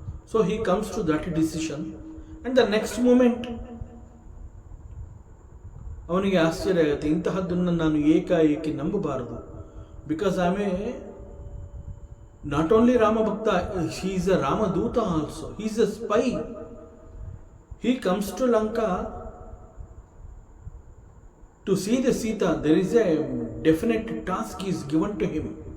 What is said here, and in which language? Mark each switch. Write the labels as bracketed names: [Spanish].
[English] So he comes to that decision, and the next moment [Kannada] ಅವನಿಗೆ ಆಶ್ಚರ್ಯ ಆಗುತ್ತೆ, ಇಂತಹದ್ದನ್ನು ನಾನು ಏಕಾಏಕಿ ನಂಬಬಾರದು. [English] Because I may not only Rama bhakta, he is a Ramaduta also. He is a spy. He comes to Lanka to see the Sita. There is a definite task is given to him.